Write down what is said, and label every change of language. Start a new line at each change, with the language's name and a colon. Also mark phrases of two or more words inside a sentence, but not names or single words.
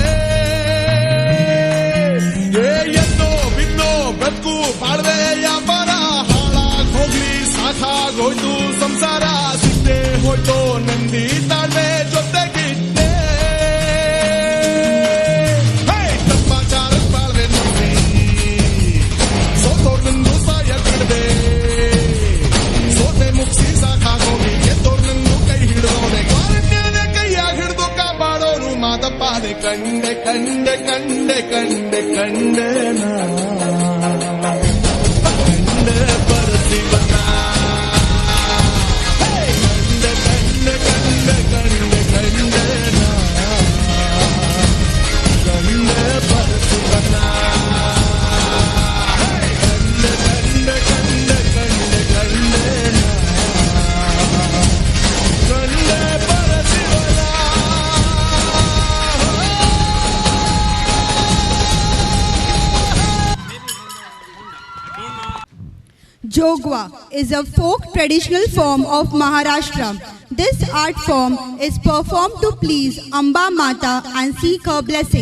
Kannada: ಎದ್ದೋ ಬಿದ್ದೋ ಬದುಕು ಬಾಳ್ವೆ ವ್ಯಾಪಾರ ಹಾಳಾಗ್ ಹೋಗ್ಲಿ ಸಾಕಾಗೋಯ್ತು ಸಂಸಾರ ಸಿಟ್ಟೆ ಹೋಯ್ತೋ ನಂದಿ ತಾಳ್ಮೆ ಜೊತೆಗಿಟ್ಟೆ ತಪ್ಪಾಚಾರ ಬಾಳ್ವೆ ನೋಡಿ ಸೋತೋರ್ನಂದು ಸಾಯ ಬಿಡದೆ ಸೋತೆ ಮುಗಿಸಿ ಸಾಕಾಗೋಗಿ ಗೆದ್ದೋರ್ನಂದು ಕೈ ಹಿಡಿದವನೆ ಕ್ವಾರಣ್ಯನ ಕೈಯಾಗ ಹಿಡಿದು ಕಾಪಾಡೋನು ಮಾದಪ್ಪಾದೆ ಕಂಡೆ ಕಂಡೆ ಕಂಡೆ ಕಂಡೆ ಕಂಡನ ಕಂಡ ಪರಶಿವನ ಕಂಡ ಕಂಡ ಕಂಡ ಕಂಡ ಕಂಡನ ಕಂಡ ಪರಶಿವನ ಕಂಡ ಕಂಡ ಕಂಡ ಕಂಡನ ಕಂಡ ಪರಶಿವನ
English: Jogwa is a folk traditional form of Maharashtra. This art form is performed to please Amba Mata and seek her blessing.